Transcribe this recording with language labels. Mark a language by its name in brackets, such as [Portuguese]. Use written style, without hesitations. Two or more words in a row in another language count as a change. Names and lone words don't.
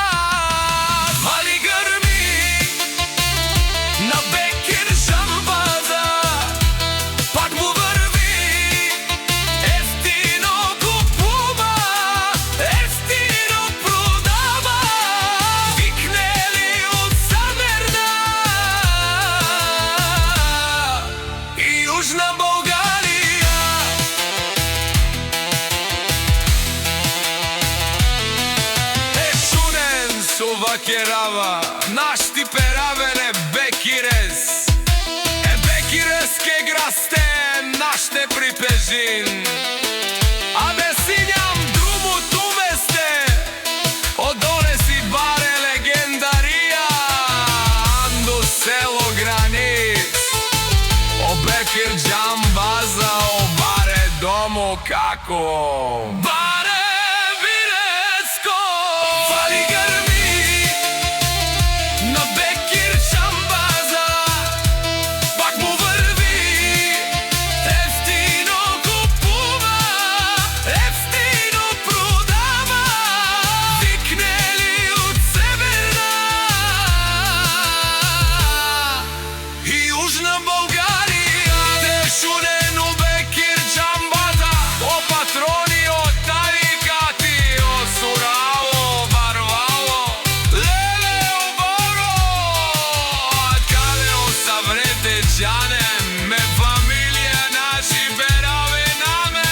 [Bulgarian] Вали гърми на Бекир Джамбаза, пак му върви, ефтино купува, ефтино продава. Викнели от Северна и Южна България. [Romany] Шунен сува керава, нашти перавене Бекирес. Бекирес ке грасте, наште припежин. Абе синям другото месте, одоле си баре легендария. Андо село Гранит, о Бекир Джамбаза, о баре домо како баре виреско. [Bulgarian] Вали гърми на Бекир Джамбаза, пак му върви, ефтино купува, ефтино продава. Викнели от Северна и Южна България. [Romany] Дешунен у Бекир Джамбаза, о патрони от тарикати, о сурало барвало, леле оборо. Откаде о съврете джанем, ме фамилия наши бераве наме.